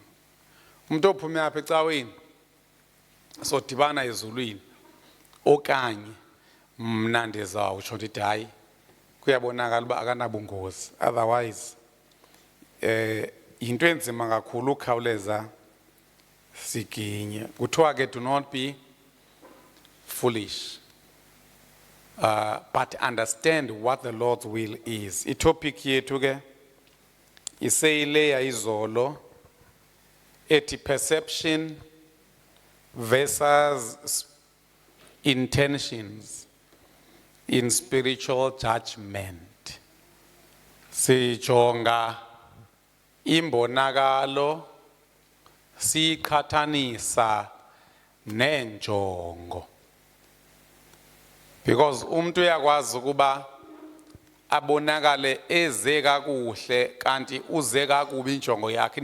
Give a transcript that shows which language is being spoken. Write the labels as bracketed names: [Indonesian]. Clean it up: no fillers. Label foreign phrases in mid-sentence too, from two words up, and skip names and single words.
[Xhosa] Umuntu ophume apha ecaweni sodibana ezulwini okanye mna ndizawutsho ndithi hayi kuyabonakala uba akanabungozi. Otherwise into enzima kakhulu ukhawuleza siginye. Kuthiwa ke [English] do not be foolish, but understand what the Lord's will is. [Xhosa] Itopic yethu ke iseyileya izolo ethi [English] perception versus intentions in spiritual judgment. [Xhosa] Sijonga imbonakalo siqhathanisa nenjongo. Because umuntu uyakwazi ukuba abonakale eze kakuhle kanti uze kakubi injongo yakhe.